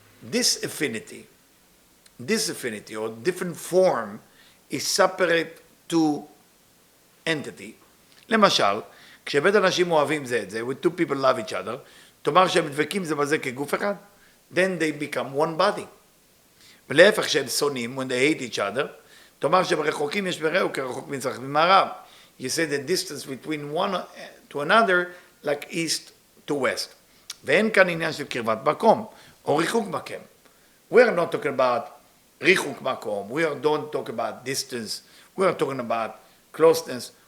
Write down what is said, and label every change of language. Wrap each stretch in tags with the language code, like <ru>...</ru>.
<en>This affinity or different form is separate to entity.</en> <he>למשל, כשבית אנשים אוהבים זה את זה,</he> <en>when two people love each other,</en> <he>תאמר שהם דבקים זה בזה כגוף אחד,</he> <en>then they become one body.</en> <he>ולהפך שהם שונאים,</he> <en>when they hate each other,</en> <he>תאמר שהם רחוקים יש ברעהו כרחוק מזרח ממערב.</he> <en>You say the distance between one to another like east to west.</en> <he>ואין כאן עניין של קרבת מקום, או ריחוק מקום.</he> <en>We are not talking about</en> <he>ריחוק מקום,</he> <en>we don't talk about distance, we are talking about closeness.</en>